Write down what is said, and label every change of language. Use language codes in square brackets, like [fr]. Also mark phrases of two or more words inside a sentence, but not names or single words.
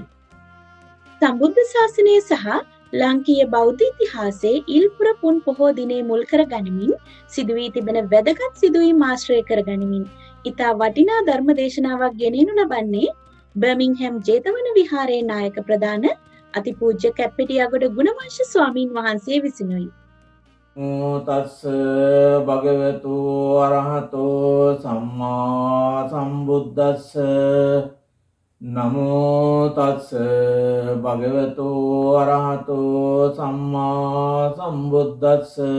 [si] සම්බුද්ධ ශාසනය සහ ලාංකීය බෞද්ධ ඉතිහාසයේ ඉල් පුරපුන් පොහෝ දිනේ මුල් කර ගනිමින් සිදු වී තිබෙන වැදගත් සිදුවීම් ආශ්‍රය කර ගනිමින් ඉතා වටිනා ධර්ම දේශනාවක් ගෙනෙනු ලබන්නේ බර්මින්ගහැම් ජේතවන විහාරයේ නායක ප්‍රධාන අතිපූජ්‍ය කැප්පෙටියාගොඩ ගුණවංශ ස්වාමීන් වහන්සේ විසිනුයි. [pi] තස්ස භගවතු අරහතෝ සම්මා සම්බුද්දස්ස නමෝ තස්ස භගවතු අරහතෝ සම්මා සම්බුද්දස්ස